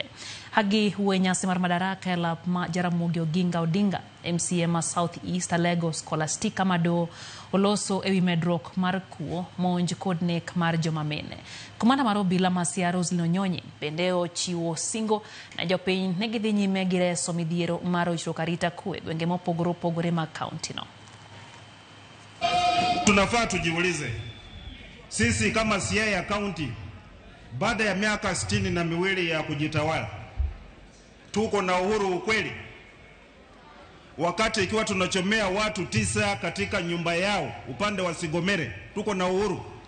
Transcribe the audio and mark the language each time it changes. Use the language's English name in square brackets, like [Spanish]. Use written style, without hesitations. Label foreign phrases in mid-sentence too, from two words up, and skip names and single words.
[Luo (Kenya and Tanzania)] Hagi wuoyo nyasi mar Madaraka e lap ma Jaramogi Oginga Odinga, MCA ma South East Lagos Scholastica Mado oloso ewi medruok mar kuo, monj kod nek mar joma mine. Komanda mar obila ma Siaya Roselyn Onyonyi bende ochiwo singo na jopiny ne gidhi nyime gi reso midhiero mar wichruok arita kwe gwenge mopogore opogore mag kaunti no. [Swahili] Tunafaa tujiulize, sisi kama Siaya County baada ya miaka 62 ya kujitawala tuko na uhuru ukweli? Wakati ikiwa tunachomea watu 9 katika nyumba yao upande wa Sigomere, tuko na uhuru?